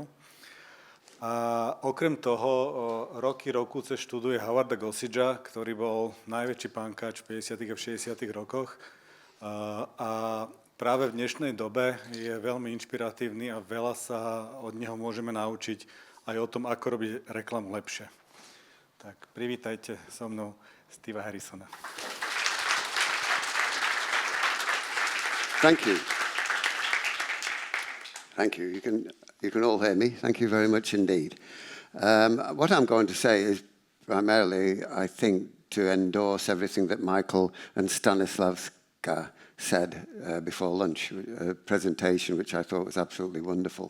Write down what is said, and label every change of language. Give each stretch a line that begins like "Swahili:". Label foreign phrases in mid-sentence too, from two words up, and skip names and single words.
Slovak: A okrem toho roky študuje Howarda Gossagea, ktorý bol najväčší pánkač v 50. a 60. rokoch. A práve v dnešnej dobe je veľmi inšpiratívny a veľa sa od neho môžeme naučiť aj o tom, ako robiť reklamu lepšie. Tak privítajte so mnou Steva Harrisona.
English: Thank you. Thank you. You can all hear me. Thank you very much indeed. What I'm going to say is primarily, I think, to endorse everything that Michael and Stanislavska said before lunch, a presentation which I thought was absolutely wonderful.